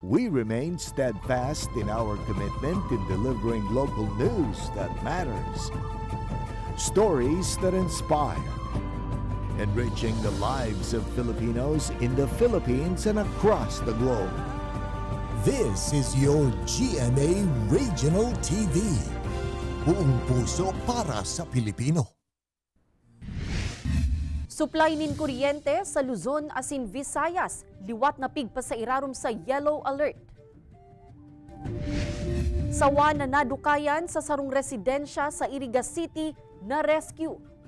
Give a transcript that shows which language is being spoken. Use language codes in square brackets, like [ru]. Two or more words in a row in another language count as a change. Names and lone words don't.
[en] We remain steadfast in our commitment in delivering local news that matters, stories that inspire, enriching the lives of Filipinos in the Philippines and across the globe. This is your GMA Regional TV. [tl] Buong puso para sa Pilipino. [bik] Supply nin kuryente sa Luzon asin Visayas, liwat na pigpa sa irarom sa [en] yellow alert. [bik] Sawa na nadukayan sa sarong residensya sa Iriga City na rescue.